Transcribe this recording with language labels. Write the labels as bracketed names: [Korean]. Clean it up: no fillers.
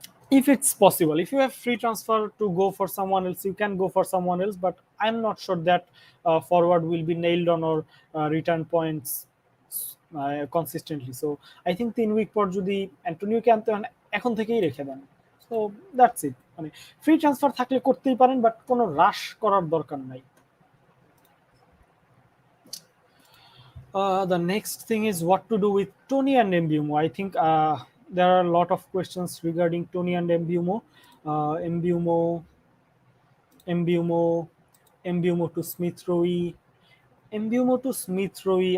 [English] if it's possible, if you have free transfer to go for someone else, you can go for someone else, but I'm not sure that forward will be nailed on or return points consistently. So I think [Bangla] 3 week পর যদি অ্যান্টোনিওকে আনতে হয় এখন থেকেই রেখে দেন। [English] so that's it, [Bangla] মানে free transfer থাকলে করতেই পারেন, বাট কোনো রাশ করার দরকার নাই। [English] The next thing is what to do with Tony and Mbumo. I think there are a lot of questions regarding Tony and Mbumo. Mbumo, Mbumo, Mbumo to Smith Rowe, Mbumo to Smith Rowe.